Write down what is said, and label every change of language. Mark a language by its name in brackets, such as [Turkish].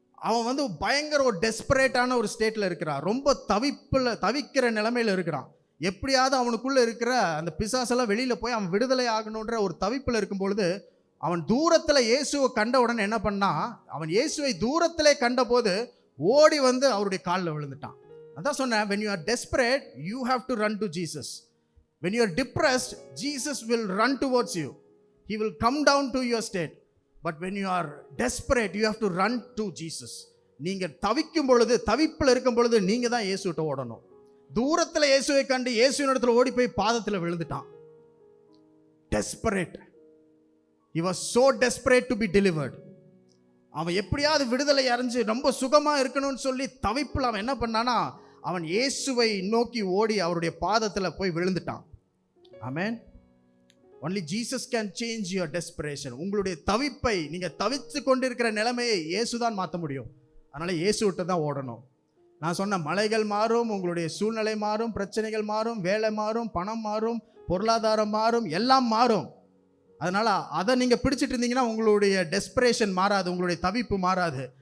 [Tamil] அவன் பயங்கர ஒரு டெஸ்பரேட்டான ஒரு ஸ்டேட்டில் இருக்கிறான், ரொம்ப தவிக்கிற நிலைமையில் இருக்கிறான். எப்படியாவது அவனுக்குள்ள இருக்கிற அந்த பிசாசெல்லாம் வெளியில் போய் அவன் விடுதலை ஆகணுன்ற ஒரு தவிப்பில் இருக்கும் பொழுது, அவன் தூரத்தில் இயேசுவை கண்ட உடனே என்ன பண்ணா, அவன் இயேசுவை தூரத்திலே கண்ட போது ஓடி அவருடைய காலில் விழுந்துட்டான். அதான் சொன்னேன், [English] when you are desperate you have to run to Jesus. When you are depressed, Jesus will run towards you, he will come down to your state. But when you are desperate you have to run to Jesus. [Tamil] நீங்க தவிக்கும் பொழுது, தவிப்பில் இருக்கும் பொழுது நீங்க தான் இயேசுவிட்ட ஓடணும். தூரத்தில் இயேசுவை கண்டு இயேசுவின் இடத்துல ஓடி போய் பாதத்தில் விழுந்துட்டான். [English] Desperate. He was so desperate to be delivered. [Tamil] அவன் எப்படியாவது விடுதலை அடைஞ்சு ரொம்ப சுகமா இருக்கணும்னு சொல்லி தவிப்பில் அவன் என்ன பண்ணானா, அவன் இயேசுவை நோக்கி ஓடி அவருடைய பாதத்தில் போய் விழுந்துட்டான். ஆமென். [English] Only Jesus can change your desperation. [Tamil] உங்களுடைய தவிப்பை, நீங்க தவித்து கொண்டிருக்கிற நிலைமையை இயேசுதான் மாற்ற முடியும். அதனால இயேசுவிட்ட தான் ஓடணும். நான் சொன்ன மலைகள் மாறும், உங்களுடைய சூழ்நிலை மாறும், பிரச்சனைகள் மாறும், வேலை மாறும், பணம் மாறும், பொருளாதாரம் மாறும், எல்லாம் மாறும். அதனால அதை நீங்க பிடிச்சிட்டு இருந்தீங்கன்னா உங்களுடைய டெஸ்பரேஷன் மாறாது, உங்களுடைய தவிப்பு மாறாது.